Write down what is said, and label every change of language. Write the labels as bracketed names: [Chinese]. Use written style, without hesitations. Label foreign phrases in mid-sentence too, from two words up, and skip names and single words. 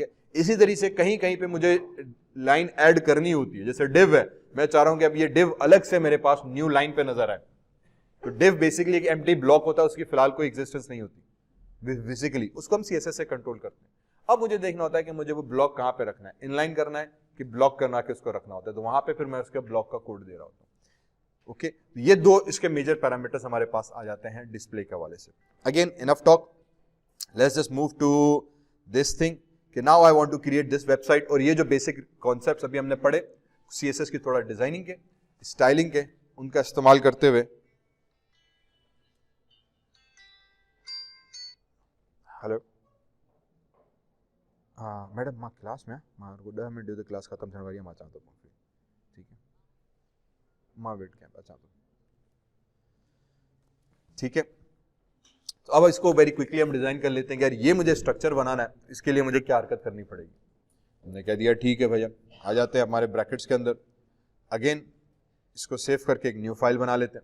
[Urdu] اسی طریقے سے کہیں کہیں پہ مجھے [English] line add [Urdu] کرنی ہوتی ہے، جیسے ڈو ہے، میں چاہ رہا ہوں کہ اب یہ ڈو الگ سے میرے پاس [English] new line [Urdu] پہ نظر آئے، تو ڈو بیسکلی ایک [English] empty block [Urdu] ہوتا ہے، اس کی فی الحال کوئی ایگزسٹنس نہیں ہوتی بیسکلی، اس کو ہم سی ایس ایس سے کنٹرول کرتے ہیں. اب مجھے دیکھنا ہوتا ہے کہ مجھے وہ بلاک کہاں پہ رکھنا ہے، ان لائن کرنا ہے کہ بلاک کرنا کے اس کو رکھنا ہوتا ہے، تو وہاں پہ پھر میں اس کے بلاک کا کوڈ دے رہا ہوتا ہوں. اوکے، یہ دو اس کے [English] major parameters [Urdu] ہمارے پاس آ جاتے ہیں ڈسپلے کے حوالے سے. [English] again enough talk, let's just move to this thing ki now I want to create this website. [Urdu] اور یہ جو [English] basic concepts [Urdu] ابھی ہم نے پڑھے سی ایس ایس کی، تھوڑا ڈیزائننگ کے، اسٹائلنگ کے، ان کا استعمال کرتے ہوئے، ہیلو ہاں میڈم, [Sindhi] मां क्लास में मां को 10 मिनट ॾियो, क्लास खत्म थियण वारी आहे, मां अचां थो, [Urdu] ٹھیک ہے, [Sindhi] मां वेट कयां, अचां थो, [Urdu] ٹھیک ہے. تو اب اس کو [English] very quickly [Urdu] ہم ڈیزائن کر لیتے ہیں کہ یار یہ مجھے اسٹرکچر بنانا ہے، اس کے لیے مجھے کیا حرکت کرنی پڑے گی. ہم نے کہہ دیا ٹھیک ہے بھیا، آ جاتے ہیں ہمارے بریکٹس کے اندر. اگین اس کو سیو کر کے ایک [English] new file [Urdu] بنا لیتے ہیں.